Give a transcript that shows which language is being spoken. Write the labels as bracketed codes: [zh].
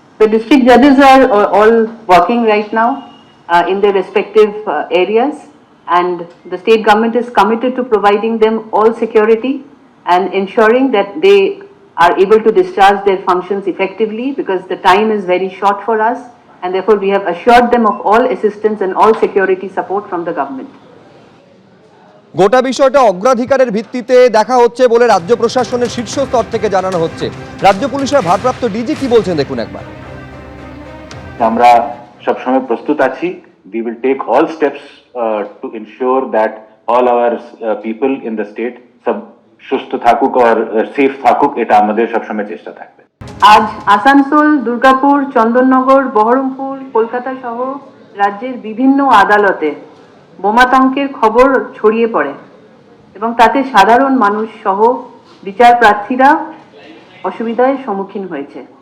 [en] The district judges are all working right now in their respective areas, and the state government is committed to providing them all security and ensuring that they are able to discharge their functions effectively, because the time is very short for us, and therefore we have assured them of all assistance and all security support from the government. [bn] গোটা বিষয়টা অগ্রাধিকারের ভিত্তিতে দেখা হচ্ছে বলে রাজ্য প্রশাসনের শীর্ষ স্তর থেকে জানানো হচ্ছে। রাজ্য পুলিশের ভারপ্রাপ্ত ডিজি কি বলছেন দেখুন একবার। আমরা সবসময় প্রস্তুত আছি। [en] We will take all steps to ensure that all our people in the state [bn] সব সুস্থ থাকুক আর সেফ থাকুক, এটা আমাদের সবসময় চেষ্টা থাকবে। আজ আসানসোল, দুর্গাপুর, চন্দননগর, বহরমপুর, কলকাতা সহ রাজ্যের বিভিন্ন আদালতে বোমাতঙ্কের খবর ছড়িয়ে পড়ে এবং তাতে সাধারণ মানুষ সহ বিচার প্রার্থীরা অসুবিধার সম্মুখীন হয়েছে।